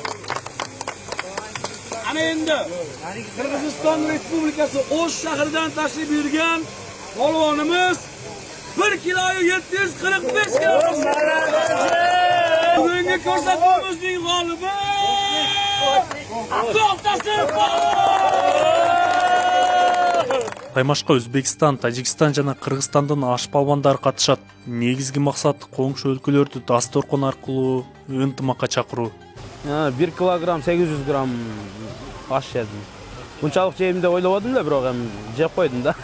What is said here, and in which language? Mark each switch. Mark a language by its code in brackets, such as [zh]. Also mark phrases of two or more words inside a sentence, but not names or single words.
[uz] Ana endi Qirg'iziston Respublikasi O'sh shahridan tashrif buyurgan polvonimiz 1 kiloyu 745 gram. Bugungi ko'rsatuvimizning g'olibi To'xtasin polvon. [ky] Таймашка Өзбекстан, Тажикстан жана Кыргызстандын аш палвандары катышат. Негизги максат коңшу өлкөлөрдү дасторкон аркылуу ынтымакка чакыруу. 1 килограмм 800 грамм аш жедим. Мынчалык жейм деп ойлободум да, бирок эми жеп койдум да.